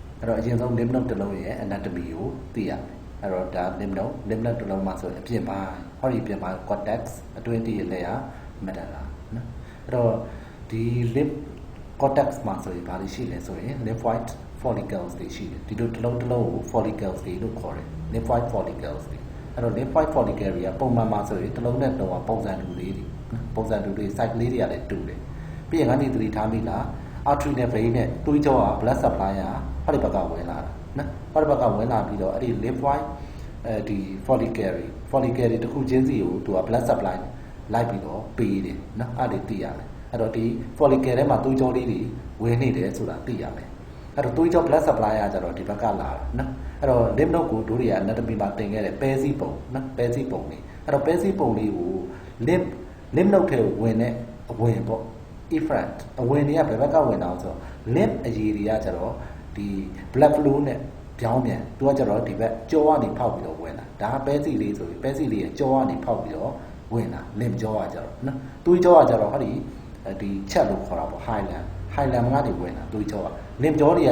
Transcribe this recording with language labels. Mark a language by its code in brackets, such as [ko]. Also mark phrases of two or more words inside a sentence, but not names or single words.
[my] တော့အရင်ဆုံး [en] lymph node [my] တစ်လုံးရဲ့ anatomy ကိုသိရမယ်အဲ့တော့ဒါ [en] lymph node [my] တစ်လုံးမှာဆိုအပြင်ပိုင်းဟောဒီပြင်ပိုင်း cortex အတွင်းတည့်ရဲ့ layer medulla နော်အဲ့တော့ဒီ [en] lymph cortex [my] မှာဆိုရင်ဘာတွေရှိလဲ ဆိုရင် [en] lymphoid follicles [my] တွေရှိတယ်ဒီလိုတစ်လုံးကို follicles တွေလို့ခေါ်တယ် [en] lymphoid follicles [my] တွေအဲ့တော့ [en] lymphoid follicle [my] တွေကပုံမှန်မှာဆိုရင်တစ်လုံးနဲ့တစ်လုံးကပုံစံတူလေး တွေပုံစံတူတွေ site လေးတွေကလည်းတူတယ်ပြီးရင်ကနေသတိထားမိလား artery နဲ့ vein နဲ့သွေးကြောက [en] blood supply [my] ကဟောဒီဘက်ကဝင်လာတာနော်ဟောဒီဘက်ကဝင်လာပြီးတော့အဲ့ဒီ lymphoid ဒီ follicle တွေတစ်ခုချင်းစီကိုသူက [en] blood supply [my] လိုက်ပြီးတော့ပေးတယ်နော်အဲ့ဒါသိရတယ်အဲ့တော့ဒီ follicle ထဲမှာသွေးကြောလေးတွေဝင်နေတယ်ဆိုတာသိရမယ်အဲ့တော့သွေးကြော [en] blood supply [my] ကကြတော့ဒီဘက်ကလာတာနော်အဲ့တော့ [en] lymph node [my] ကိုတို့တွေက anatomy မှာသင်ခဲ့တယ်ပဲစည်းပုံနော်ပဲစည်းပုံလေးအဲ့တော့ပဲစည်းပုံလေးကို [en] lymph node [my] ထဲကိုဝင်တဲ့အဝင်ပေါ့ efferent အဝင်တွေကဘယ်ဘက်ကဝင်အောင်ဆိုတော့ lymph အရည်တွေကကြတော့ဒီ [en] blood flow [my] နဲ့ပြောင်းပြန်သူကကြတော့ဒီဘက်ကြောကနေဖောက်ပြီးတော့ဝင်လာဒါကပဲစီလေးဆိုပြီးပဲစီလေးရဲ့ကြောကနေဖောက်ပြီးတော့ဝင်လာ lymph ကြောကကြတော့နော်သွေးကြောကကြတော့ဟောဒီချက်လို့ခေါ်တာပေါ့ highland ကနေဝင်လာသွေးကြောက lymph ကြောတွေက